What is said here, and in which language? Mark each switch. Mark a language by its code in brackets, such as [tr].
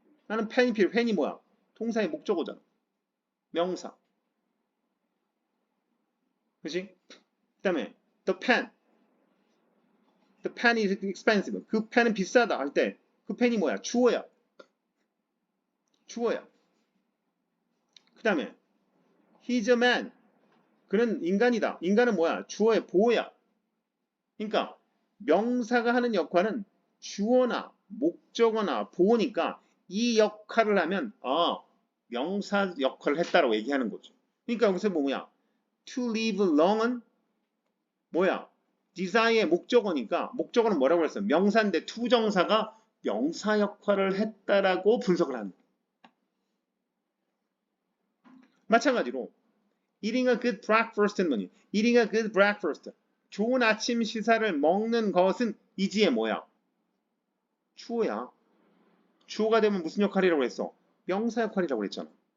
[ko] 나는 펜이 필요해. 펜이 뭐야? 동사의 목적어잖아. 명사. 그치? 그 다음에 [en] the pen. The pen is expensive. [ko] 그 펜은 비싸다 할 때 그 펜이 뭐야? 주어야. 주어야. 그 다음에 [en] he's a man. [ko] 그는 인간이다. 인간은 뭐야? 주어의 보호야. 그러니까 명사가 하는 역할은 주어나 목적어나 보호니까 이 역할을 하면 명사 역할을 했다라고 얘기하는 거죠. 그러니까 여기서 뭐냐? [en] To live long은 [ko] 뭐야? desire의 목적어니까 목적어는 뭐라고 했어요? 명사인데 투정사가 명사 역할을 했다라고 분석을 합니다. 마찬가지로 [en] eating a good breakfast [ko] 는 뭐니? eating a good breakfast. 좋은 아침 식사를 먹는 것은 이지의 뭐야? 주어야. 주어가 되면 무슨 역할이라고 했어? 명사 역할이라고 했잖아.